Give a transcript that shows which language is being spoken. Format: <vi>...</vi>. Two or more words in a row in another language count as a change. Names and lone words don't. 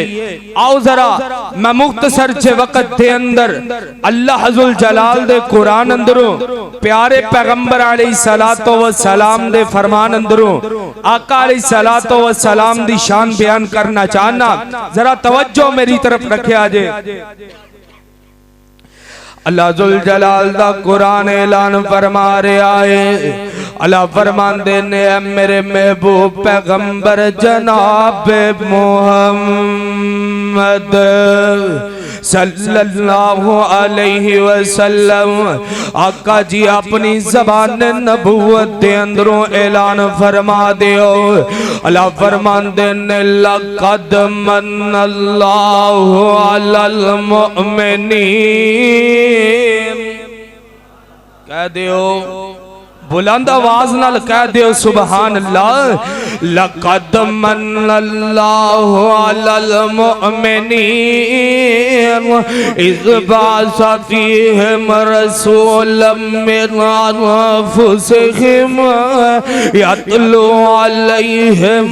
<pa>آؤ ذرا میں مختصر سے وقت دے اندر اللہ ذوالجلال دے قرآن اندروں پیارے پیغمبر</pa> <ar>عليه الصلاة والسلام</ar> <pa>دے فرمان اندروں آقا</pa> <ar>عليه الصلاة والسلام</ar> <pa>دی شان بیان کرنا چاہناں. ذرا توجہ میری طرف رکھے آجے۔ اللہ ذوالجلال دا قرآن اعلان فرما رہا ہے. اللہ فرماندے نیں میرے محبوب پیغمبر جناب محمد</pa> <ar>صلى الله عليه وسلم</ar> <pa>آقا جی اپنی زبان نبوت دے اندروں اعلان فرما دیو. اللہ فرماندے نیں</pa> <ar>لقد من الله على المؤمنين,</ar> <pa>کہہ دیو بلند آواز نال کہہ دیو</pa> <ar>سبحان الله. لقد من الله على المؤمنين إذ بعث فيهم رسولا من أنفسهم يتلو عليهم</ar>